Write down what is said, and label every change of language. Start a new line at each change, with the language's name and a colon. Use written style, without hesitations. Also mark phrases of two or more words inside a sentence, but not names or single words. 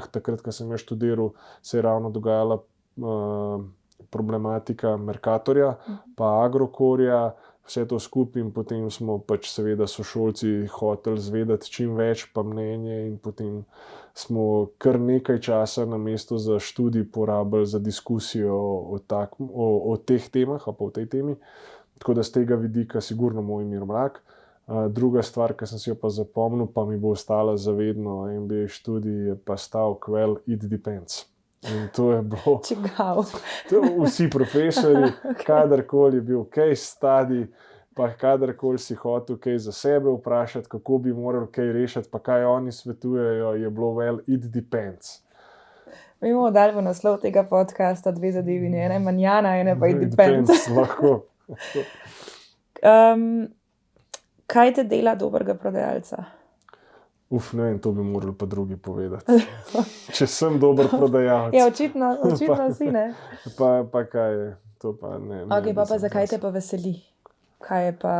Slovenian: Takrat, ko sem jaz študiral, se je ravno dogajala problematika Mercatorja pa Agrokorja, vse to skupaj, in potem smo pač seveda sošolci hoteli zvedeti čim več pa mnenje, in potem smo kar nekaj časa namesto za študij porabili za diskusijo o teh temah, pa o tej temi. Tako da z tega vidika sigurno Mojmir Mrak. Druga stvar, ki sem si jo pa zapomnil, pa mi bo ostala za vedno, MBA študij, je pa stavek,
English: well, it depends.
Slovenian: In to je bilo... Čigav. Vsi profesorji, kadarkoli je bil
English: case study,
Slovenian: pa kadarkoli si hotel kaj za sebe vprašati, kako bi morali kaj rešiti, pa kaj oni svetujejo, je bilo
English: well, it depends.
Slovenian: Mi bomo dali v naslov tega podcasta dve zadevi, ena je manjana, ena pa
English: it depends.
Slovenian: Lahko. Kaj te dela dobrega prodajalca? Ne vem, to bi morali pa drugi povedati. Če sem dober prodajalec. Ja, očitno si, ne? Pa kaj je, to pa ne. Ok, pa zakaj te pa veseli? Kaj je pa...